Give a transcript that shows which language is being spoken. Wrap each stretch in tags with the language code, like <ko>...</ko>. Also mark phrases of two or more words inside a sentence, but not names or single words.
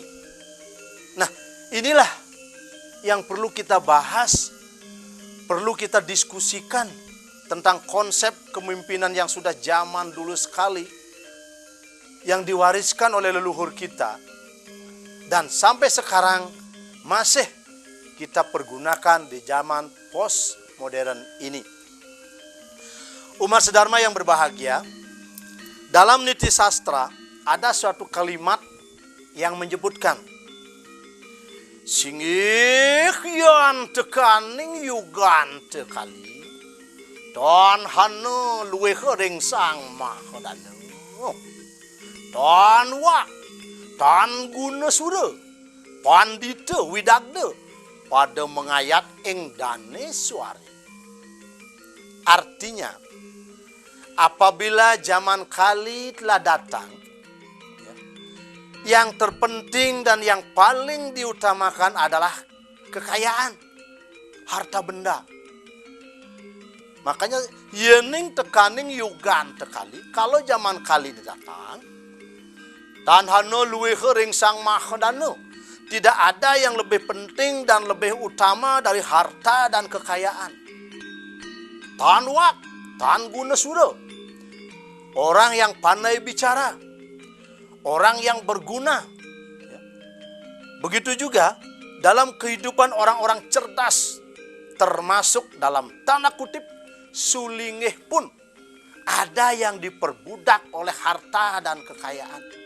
<id>Nah, inilah yang perlu kita bahas, perlu kita diskusikan tentang konsep kepemimpinan yang sudah zaman dulu sekali, yang diwariskan oleh leluhur kita, dan sampai sekarang masih kita pergunakan di zaman postmodern ini. Umat sedharma yang berbahagia, dalam niti sastra ada suatu kalimat yang menyebutkan,</id> <kaw>Singih yan tekaning yugan tekali, don hanu luweh ring sang mahodanu, don wak, don guna sura, pandita widagda, pada mengayat ing dane suari.</kaw> <id>Artinya, apabila zaman Kali telah datang, yang terpenting dan yang paling diutamakan adalah kekayaan, harta benda.</id> <kaw>Makanya yening tekaning yugan tekali,</kaw> <id>kalau zaman Kali datang,</id> <kaw>dan hano luweh ring sang mahodanu,</kaw> <id>tidak ada yang lebih penting dan lebih utama dari harta dan kekayaan.</id> <kaw>Tan wak, tan guna sura,</kaw> <id>orang yang pandai bicara, orang yang berguna. Begitu juga dalam kehidupan orang-orang cerdas, termasuk dalam tanda kutip sulingih pun ada yang diperbudak oleh harta dan kekayaan.</id>